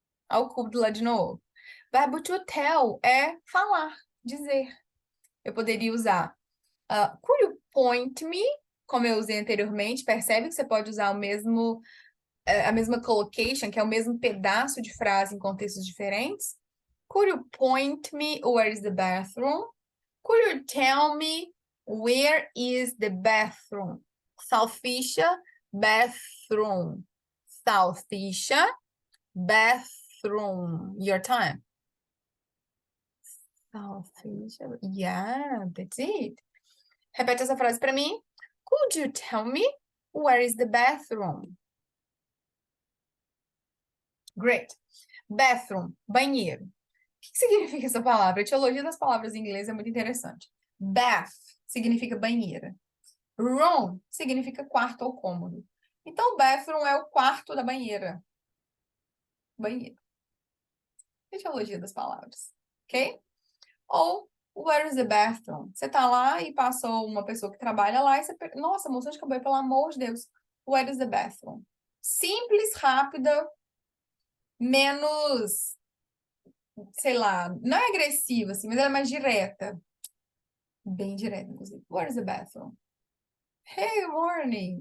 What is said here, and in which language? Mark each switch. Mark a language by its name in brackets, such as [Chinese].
[Portuguese] Olha o cubo lá de novo. Verbo to tell é falar, dizer. Eu poderia usar [English] could you point me? [Portuguese] Como eu usei anteriormente, percebe que você pode usar a mesma collocation, que é o mesmo pedaço de frase em contextos diferentes. [English] Could you point me where is the bathroom? Could you tell me where is the bathroom? Salsicha, bathroom. Salsicha, bathroom. Your time. Salsicha. Yeah, that's it. [Portuguese] Repete essa frase para mim. [English] Could you tell me where is the bathroom? Great. Bathroom, banheiro. [Portuguese] O que significa essa palavra? A etiologia das palavras em inglês é muito interessante. Bath significa banheira. Room significa quarto ou cômodo. Então, bathroom é o quarto da banheira. Banheiro. Etiologia das palavras. Ok? [English] Ou, where is the bathroom? [Portuguese] Você tá lá e passou uma pessoa que trabalha lá e você... Nossa, moça de cabelo, pelo amor de Deus. [English] Where is the bathroom? [Portuguese] Simples, rápida, menos, sei lá, não é agressiva, assim, mas ela é mais direta. Bem direta, inclusive. [English] Where is the bathroom? Hey, good morning.